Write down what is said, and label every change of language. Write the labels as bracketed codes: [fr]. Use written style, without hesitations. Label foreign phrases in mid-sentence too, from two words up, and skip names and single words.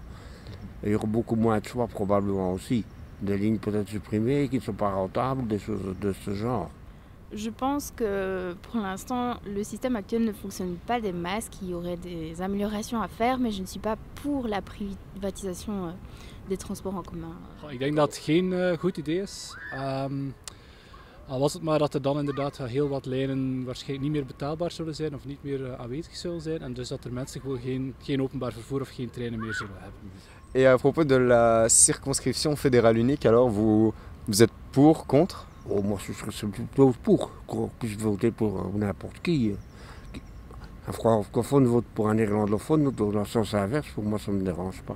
[fr] Et il y aura beaucoup moins de choix probablement aussi. Des lignes peut-être supprimées qui ne sont pas rentables, des choses de ce genre. Je pense que pour l'instant, le système actuel ne fonctionne pas des masses, qu'il y aurait des améliorations à faire, mais je ne suis pas pour la privatisation des transports en commun. [nl] Ik denk dat het geen goed idee is. Al was het maar dat er dan inderdaad heel wat lijnen waarschijnlijk niet meer betaalbaar zullen zijn of niet meer aanwezig zullen zijn. En dus dat er mensen gewoon geen openbaar vervoer of geen treinen meer zullen hebben. [fr] Et à propos de la circonscription fédérale unique, alors vous êtes pour, contre? Oh, moi je serais plutôt pour, qu'on puisse voter pour n'importe qui. Un francophone vote pour un néerlandophone, dans le sens inverse, pour moi ça ne me dérange pas.